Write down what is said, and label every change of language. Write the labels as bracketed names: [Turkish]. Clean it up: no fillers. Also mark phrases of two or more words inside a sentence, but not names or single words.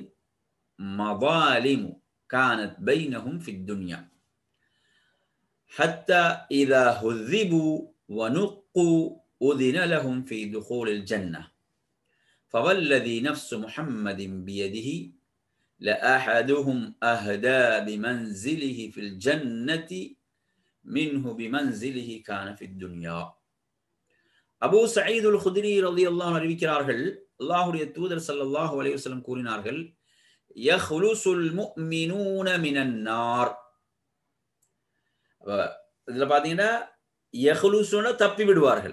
[Arabic] مظالم كانت بينهم في الدنيا حتى إذا هذبوا ونقوا أذن لهم في دخول الجنة فوالذي نفس محمد بيده لأحدهم أهدى بمنزله في الجنة منه بمنزله كان في الدنيا. [Tamil] அபூ சயீத் அல் குத்ரி [Arabic] رضي الله عنه [Tamil] அறிவிக்கிறார்கள், அல்லாஹ்வுடைய தூதர் [Arabic] صلى الله عليه وسلم [Tamil] கூறினார்கள், [Arabic] يخلص المؤمنون من النار. [Tamil] இதுல பாத்தீங்கன்னா யஹ்லுசுன தப்பி விடுவார்கள்.